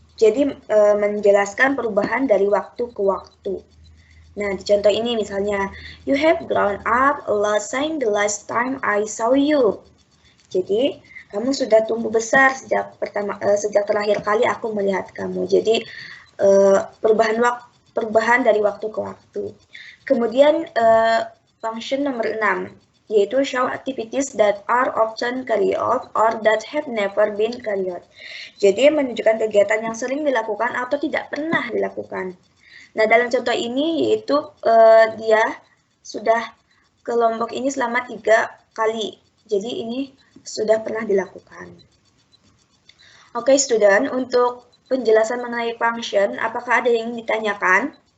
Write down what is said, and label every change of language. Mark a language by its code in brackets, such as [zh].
[id] Jadi menjelaskan perubahan dari waktu ke waktu. Nah, di contoh ini misalnya, [en] you have grown up a lot since the last time I saw you. [id] Jadi, kamu sudah tumbuh besar sejak terakhir kali aku melihat kamu. Jadi, perubahan dari waktu ke waktu. Kemudian, function nomor 6, yaitu [en] show activities that are often carried out or that have never been carried out. [id] Jadi, menunjukkan kegiatan yang sering dilakukan atau tidak pernah dilakukan. Nah, dalam contoh ini yaitu dia sudah ke Lombok ini selama 3 kali. Jadi ini sudah pernah dilakukan. Oke, student, untuk penjelasan mengenai function, apakah ada yang ingin ditanyakan?